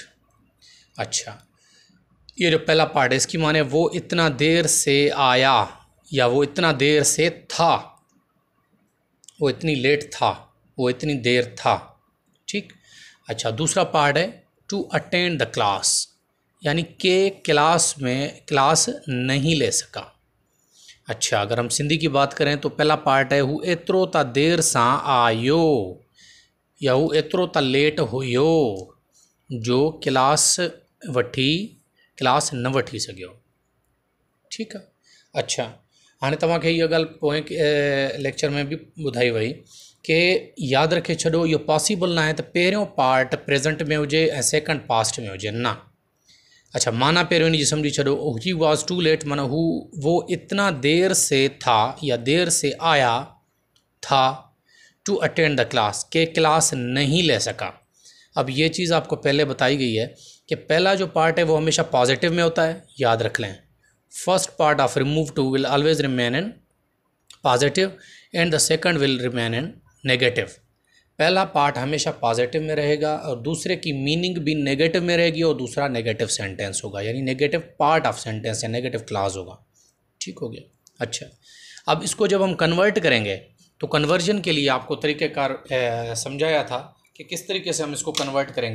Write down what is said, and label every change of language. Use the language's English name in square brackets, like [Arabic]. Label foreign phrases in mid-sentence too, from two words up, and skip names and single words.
[Urdu] اچھا، یہ جو پہلا پارٹ ہے اس کی معنی وہ اتنا دیر سے آیا یا وہ اتنا دیر سے تھا، وہ اتنی لیٹ تھا، وہ اتنی دیر تھا. ٹھیک، اچھا، دوسرا پارٹ ہے [English] to attend the class, [Urdu] یعنی کہ کلاس میں کلاس نہیں لے سکا. اچھا، اگر ہم سندھی کی بات کریں تو پہلا پارٹ ہے [Sindhi] हु एतिरो ता देर सां आयो या हु एतिरो ता लेट हुयो, जो क्लास न वठी सघियो। [Urdu] ٹھیک ہے، اچھا, [Sindhi] हाणे तव्हांखे इहा ॻाल्हि पोएं लेक्चर में बि ॿुधाई वई कि यादि रखे छॾो, इहो पॉसिबल न आहे त पहिरियों पार्ट प्रेजेंट में हुजे ऐं सेकंड पास्ट में हुजे, न। अच्छा, माना पहिरियों इनजी सम्झी छॾो, [English] he was too late [Urdu] مانا وہ اتنا دیر سے تھا یا دیر سے آیا تھا [English] to attend the class, [Urdu] کہ کلاس نہیں لے سکا. اب یہ چیز آپ کو پہلے بتائی گئی ہے کہ پہلا جو پارٹ ہے وہ ہمیشہ پازیٹو میں ہوتا ہے، یاد رکھ لیں. [English] first part of remove to will always remain in positive and the second will remain in negative. [Urdu] پہلا پارٹ ہمیشہ پازیٹو میں رہے گا اور دوسرے کی مینِنگ بھی نیگیٹو میں رہے گی اور دوسرا [English] negative sentence [Urdu] ہوگا، یعنی [English] negative part of sentence [Urdu] یا [English] negative clause [Urdu] ہوگا. ٹھیک ہو گیا. اچھا، اب اس کو جب ہم کنورٹ کریں گے تو کنورژن کے لیے آپ کو طریقہ کار سمجھایا تھا کہ کس طریقے سے ہم اس کو کنورٹ کریں گے.